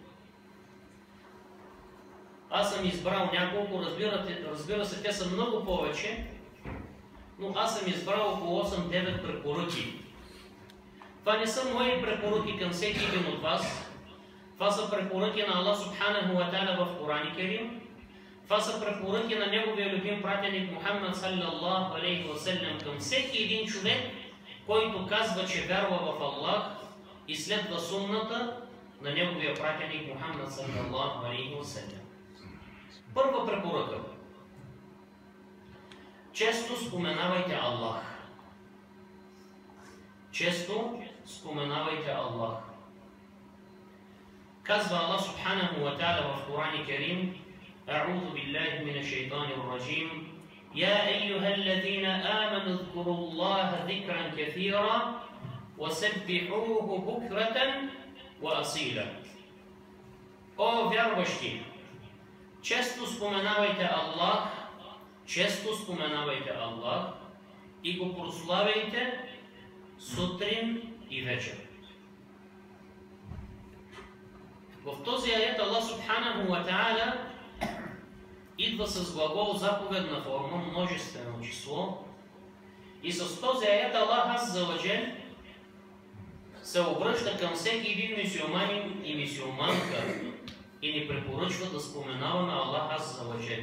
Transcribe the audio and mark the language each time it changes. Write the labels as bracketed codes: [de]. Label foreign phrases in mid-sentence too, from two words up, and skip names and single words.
[bg] Аз съм избрал няколко, разбира се, те са много повече, но аз съм избрал около 8-9 препоръки. Това не са мои препоръки към всеки един от вас. Това са препоръки на Аллах [ar] سبحانه وتعالى [bg] в Коран Керим. Това са препоръки на неговия любим пратеник Мухаммад [ar] صلى الله عليه وسلم [bg] към всеки един човек, който казва, че вярва в Аллах и следва сунната на неговия пратеник Мухаммад [ar] صلى الله عليه وسلم. [bg] Първа препоръка. Често споменавайте Аллах. Често споменавайте Аллах. Казва Аллах [ar] سبحانه وتعالى [bg] в Коран Керим: [ar] أعوذ بالله من الشيطان الرجيم يا أيها الذين آمنوا اذكروا الله ذكرا كثيرا وسبحوه بكرة وأصيلا. [bg] О вярващи, често споменавайте Аллах, често споменавайте Аллах и го прославяйте сутрин и вечер. В този аят Аллах [ar] سبحانه وتعالى [bg] идва с глагол заповедна форма, множествено число, и с този аят Аллах [ar] عز وجل [bg] се обръща към всеки един мюсюлманин и мюсюлманка и ни препоръчва да споменаваме Аллах [ar] عز وجل.